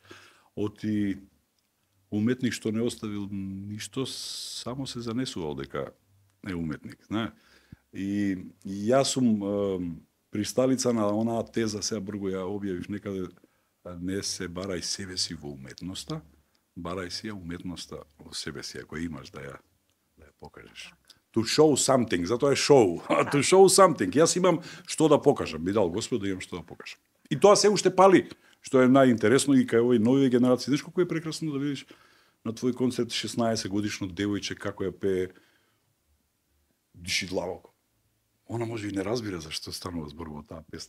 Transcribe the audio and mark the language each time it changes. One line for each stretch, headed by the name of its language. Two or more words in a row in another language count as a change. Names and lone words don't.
Macedonian: Оти уметник што не оставил ништо, само се занесувал дека е уметник, знае. И јас сум присталица на онаа теза, сега брго ја објавив некаде, не се барај себе си во уметноста, барај си ја уметноста во себе си, ако имаш да ја покажеш.
English: To show something,
Macedonian: затоа е шоу.
English: To show something.
Macedonian: Јас имам што да покажам, би дал Господ да имам што да покажам. И тоа се уште пали, што е најинтересно и кај овој нови генерации. Знаеш колку е прекрасно да видиш на твој концерт 16 годишно девојче како ја пее диши длабоко. Она може и не разбира зашто станува збор во таа песна.